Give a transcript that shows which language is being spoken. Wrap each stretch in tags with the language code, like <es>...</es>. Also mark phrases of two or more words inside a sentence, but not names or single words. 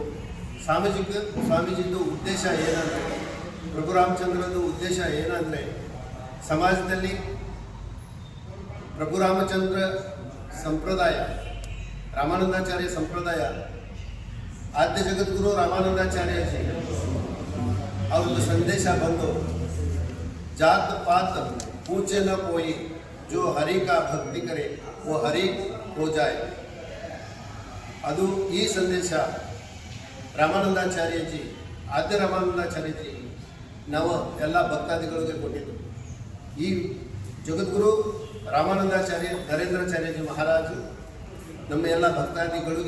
<kn>ಸ್ವಾಮೀಜಿದು ಉದ್ದೇಶ ಏನಂದರೆ, ಪ್ರಭು ರಾಮಚಂದ್ರದು ಉದ್ದೇಶ ಏನಂದರೆ, ಸಮಾಜದಲ್ಲಿ ಪ್ರಭು ರಾಮಚಂದ್ರ ಸಂಪ್ರದಾಯ ರಾಮಾನಂದಾಚಾರ್ಯ ಸಂಪ್ರದಾಯ ಆದ್ಯ ಜಗದ್ಗುರು ರಾಮಾನಂದಾಚಾರ್ಯಜಿ ಅವ್ರದ್ದು ಸಂದೇಶ ಬಂದು</kn> <hi>जात पात पूजे न कोई जो हरि का भक्ति करे वो हरि हो जाए.</hi> <kn>ಅದು ಈ ಸಂದೇಶ ರಾಮಾನಂದಾಚಾರ್ಯಜಿ ಆದ್ಯ ರಾಮಾನಂದಾಚಾರ್ಯಜಿ ನಾವು ಎಲ್ಲ ಭಕ್ತಾದಿಗಳಿಗೆ ಕೊಟ್ಟಿದ್ದು. ಈ ಜಗದ್ಗುರು ರಾಮಾನಂದಾಚಾರ್ಯ ನರೇಂದ್ರಾಚಾರ್ಯಜಿ ಮಹಾರಾಜು ನಮ್ಮ ಎಲ್ಲ ಭಕ್ತಾದಿಗಳಿಗೆ</kn>